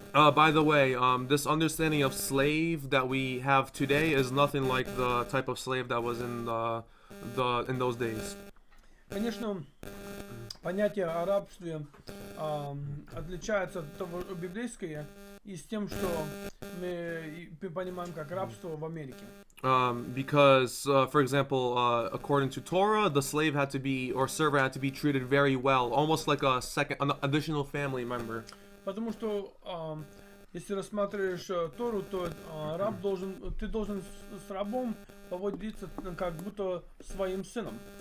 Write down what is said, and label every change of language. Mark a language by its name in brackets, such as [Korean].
[English] By the way, this understanding of slave that we have today is nothing like the type of slave that was in in those days. [Russian] Конечно, понятие о рабстве отличается от того библейское и с тем, что мы понимаем как рабство в Америке. [English] Because, for example, according to Torah, the slave had to be, or servant had to be treated very well, almost like an additional family member. [Russian] Потому что если рассматриваешь Тору, то ты должен с рабом поводиться как будто своим сыном.